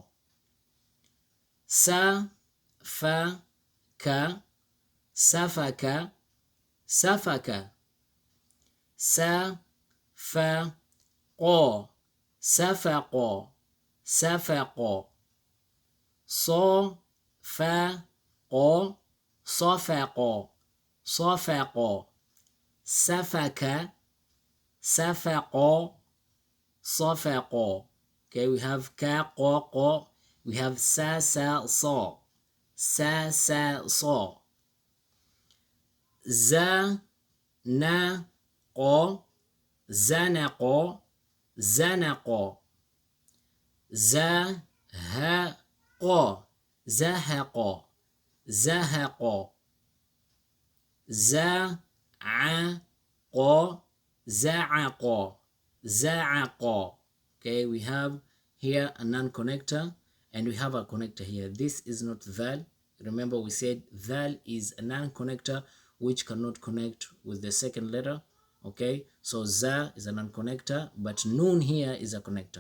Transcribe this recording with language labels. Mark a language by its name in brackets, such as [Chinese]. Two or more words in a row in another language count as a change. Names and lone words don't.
[Arabic] سفك سفك سفك سفق سفق سفق صفق صفق صفق سفك سفق صفق. [English] Okay, we have ka qa qa, we have sa sa sa sa sa sa za na qa [Arabic] زنق زنق زهق زهق زهق زعق زعق زعق. [English] Okay, we have here a non-connector and we have a connector here. This is not val. Remember we said val is a non-connector which cannot connect with the second letter. Okay, so za is a non-connector, but noon here is a connector.